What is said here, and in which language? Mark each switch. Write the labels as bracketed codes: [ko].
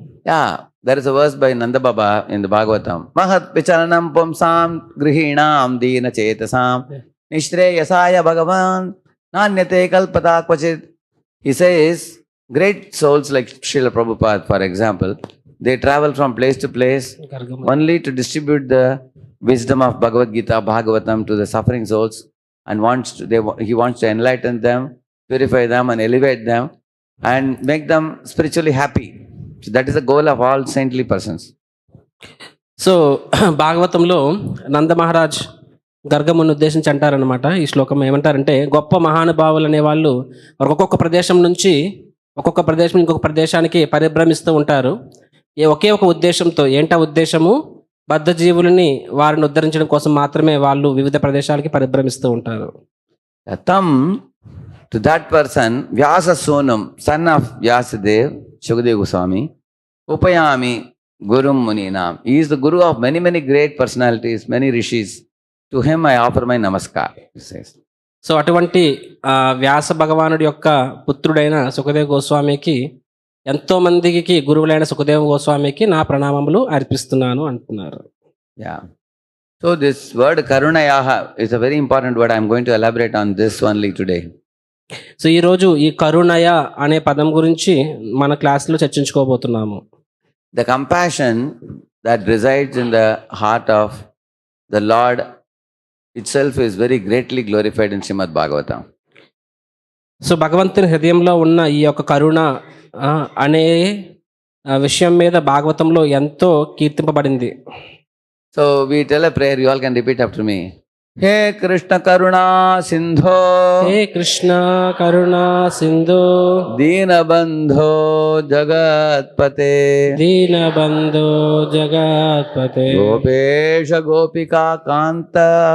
[en] Yeah, there is a verse by Nanda Baba in the Bhagavatam. [sa] Mahat vicharanam pumsam grihinam dina chetasam nishreyasaya bhagavan nanyate kalpata kvachit. [en] He says, great souls like Srila Prabhupada, for example, they travel from place to place only to distribute the wisdom of Bhagavad Gita, Bhagavatam to the suffering souls, and he wants to enlighten them, purify them and elevate them and make them spiritually happy. So that is the goal of all saintly persons. [te] So భాగవతంలో నంద మహారాజ్ గర్గముని ఉద్దేశించి అంటారనమాట. ఈ శ్లోకం ఏమంటారంటే, గొప్ప మహానుభావులు అనేవాళ్ళు ఒక్కొక్క ప్రదేశం నుంచి ఒక్కొక్క ప్రదేశం ఇంకొక ప్రదేశానికి పరిభ్రమిస్తూ ఉంటారు. ఒకే ఒక ఉద్దేశంతో. ఏంటా ఉద్దేశము? బద్ధ జీవులని వారిని ఉద్ధరించడం కోసం మాత్రమే వాళ్ళు వివిధ ప్రదేశాలకి పరిభ్రమిస్తూ ఉంటారు. [en] Tam to that person, Vyasa Sonam, son of Vyasadev, Shukadeva Goswami, Upayami Gurum Muninam. He is the guru of many great personalities, many rishis. To him I offer my namaskar, he says. [te] So అటువంటి వ్యాస భగవానుడి యొక్క పుత్రుడైన సుఖదేవ గోస్వామికి, ఎంతో మందికి గురువులైన సుఖదేవ గోస్వామికి నా ప్రణామములు అర్పిస్తున్నాను అంటున్నారు. [en] Yeah. So this word Karunayaha is a very important word. I am going to elaborate on this only today. [te] So ఈరోజు ఈ కరుణయ అనే పదం గురించి మన క్లాస్లో చర్చించుకోబోతున్నాము. [en] The compassion that resides in the heart of the Lord itself is very greatly glorified in Srimad Bhagavatam. [te] So భగవంతుని హృదయంలో ఉన్న ఈ యొక్క కరుణ అనే విషయం మీద భాగవతంలో ఎంతో కీర్తింపబడింది. [en] So we tell a prayer, you all can repeat after me. [sa] He Krishna Karuna Sindho హే కృష్ణ కరుణా Sindhu Deenabandho Jagatpate దీనబంధో జగత్పతే Gopesha Gopika Kanta